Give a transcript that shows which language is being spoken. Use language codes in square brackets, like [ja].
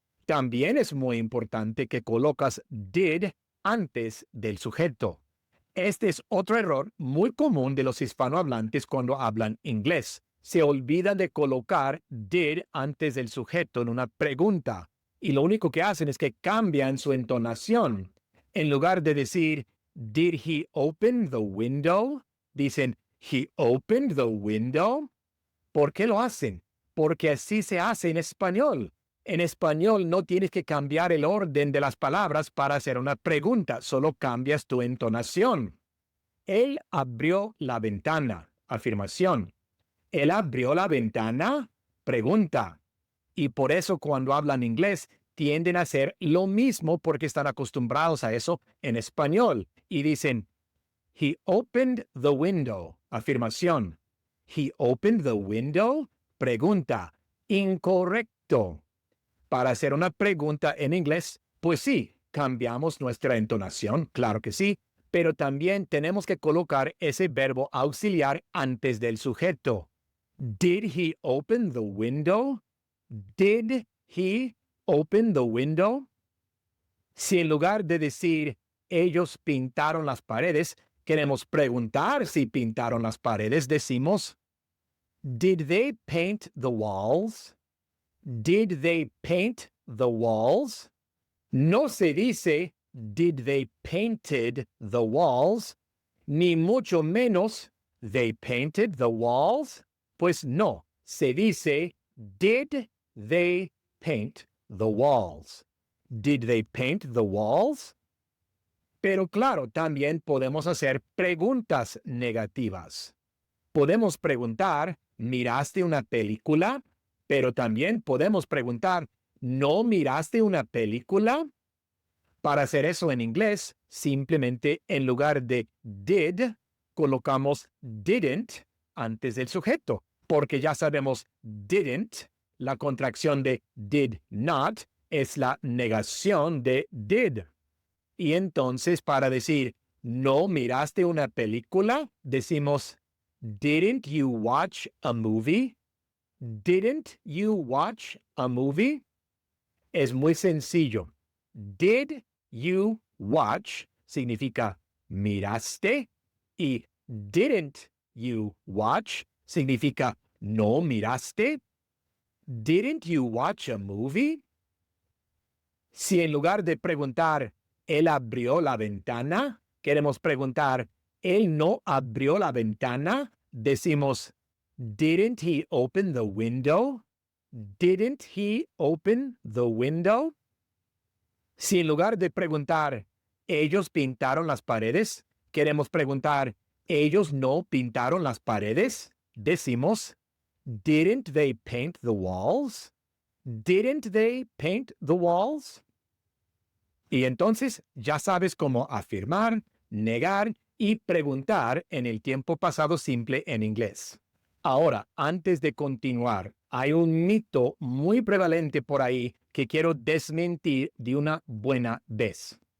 [es] También es muy importante que colocas did antes del sujeto. Este es otro error muy común de los hispanohablantes cuando hablan inglés. Se olvidan de colocar did antes del sujeto en una pregunta. Y lo único que hacen es que cambian su entonación. En lugar de decir, [en] did he open the window? [es] Dicen, [en] he opened the window. [es] ¿Por qué lo hacen? Porque así se hace en español. En español no tienes que cambiar el orden de las palabras para hacer una pregunta, solo cambias tu entonación. Él abrió la ventana. Afirmación. ¿Él abrió la ventana? Pregunta. Y por eso cuando hablan inglés tienden a hacer lo mismo porque están acostumbrados a eso en español. Y dicen, [en] he opened the window. Afirmación. He opened the window. Pregunta. [es] Incorrecto. Para hacer una pregunta en inglés, pues sí, cambiamos nuestra entonación, claro que sí, pero también tenemos que colocar ese verbo auxiliar antes del sujeto. [en] Did he open the window? Did he open the window? [es] Si en lugar de decir ellos pintaron las paredes, queremos preguntar si pintaron las paredes, decimos [en] Did they paint the walls? Did they paint the walls? [es] No se dice [en] did they painted the walls, [es] ni mucho menos [en] they painted the walls. [es] Pues no, se dice [en] did they paint the walls? Did they paint the walls? [es] Pero claro, también podemos hacer preguntas negativas. Podemos preguntar, ¿miraste una película? Pero también podemos preguntar, ¿no miraste una película? Para hacer eso en inglés, simplemente en lugar de did, colocamos didn't antes del sujeto, porque ya sabemos didn't, la contracción de did not, es la negación de did. Y entonces para decir, ¿no miraste una película? Decimos, [en] didn't you watch a movie? Didn't you watch a movie? [es] Es muy sencillo. [en] Did you watch [es] significa miraste y [en] didn't you watch [es] significa no miraste. [en] Didn't you watch a movie? [es] Si en lugar de preguntar, ¿él abrió la ventana? Queremos preguntar, ¿él no abrió la ventana? Decimos, [en] didn't he open the window? Didn't he open the window? [es] Si en lugar de preguntar, ¿ellos pintaron las paredes? Queremos preguntar, ¿ellos no pintaron las paredes? Decimos, [en] didn't they paint the walls? Didn't they paint the walls? [es] Y entonces ya sabes cómo afirmar, negar y preguntar en el tiempo pasado simple en inglés. Ahora, antes de continuar, hay un mito muy prevalente por ahí que quiero desmentir de una buena vez.